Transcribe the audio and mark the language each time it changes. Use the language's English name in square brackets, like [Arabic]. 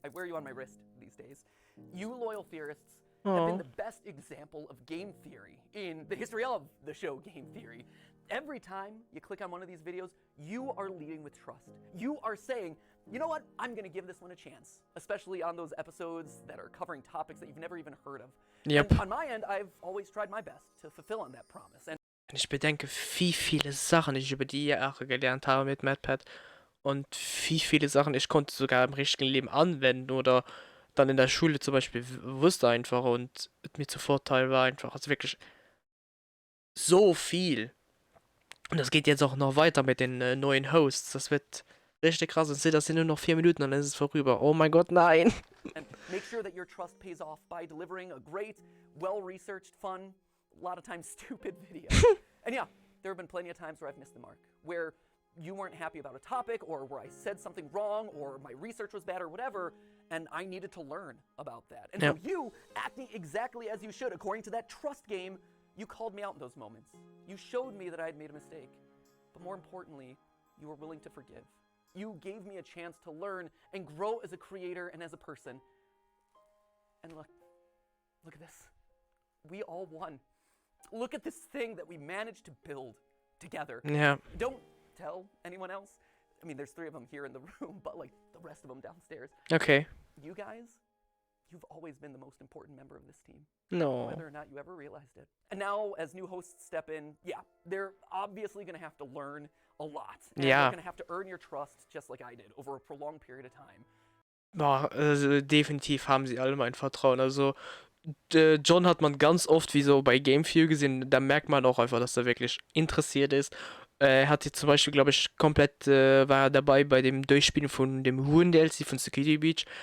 [English] I wear you on my wrist these days. You loyal theorists have been the best example of game theory in the history of the show Game Theory. Every time you click on one of these videos, you are leading with trust. You are saying, you know what, I'm gonna give this one a chance, especially on those episodes that are covering topics that you've never even heard of. Yep. And on my end, I've always tried my best to fulfill on that promise. And [German] ich bedenke, wie viele Sachen ich über die Jahre gelernt habe mit Matpat und wie viele Sachen ich konnte sogar im richtigen Leben anwenden oder dann in der Schule zum Beispiel wusste einfach und mir zu Vorteil war einfach, also wirklich so viel. Und das geht jetzt auch noch weiter mit den neuen Hosts. Das wird richtig krass. Und seht, das sind nur noch 4 Minuten, dann ist es vorüber. Oh mein Gott, nein. [English] And make sure that your trust pays off by delivering a great, well-researched, fun, a lot of times stupid video. And yeah, there have been plenty of times where I've missed the mark, where you weren't happy about a topic, or where I said something wrong, or my research was bad, or whatever, and I needed to learn about that. And so you, acting exactly as you should, according to that trust game, you called me out in those moments. You showed me that I had made a mistake. But more importantly, you were willing to forgive. You gave me a chance to learn and grow as a creator and as a person. And look at this. We all won. Look at this thing that we managed to build together. Yeah. Don't tell anyone else. I mean, there's 3 of them here in the room, but like the rest of them downstairs. Okay. You guys, you've always been the most important member of this team. No. Whether or not you ever realized it. And now, as new hosts step in, yeah, they're obviously going to have to learn a lot. And they're going to have to earn your trust, just like I did, over a prolonged period of time. [German] Boah, also definitiv haben sie alle mein Vertrauen. Also, John hat man ganz oft, wie so bei GameView gesehen, da merkt man auch einfach, dass er wirklich interessiert ist. Er hat jetzt zum Beispiel, glaube ich, komplett war er dabei bei dem Durchspielen von dem Huren-DLC von Security Beach.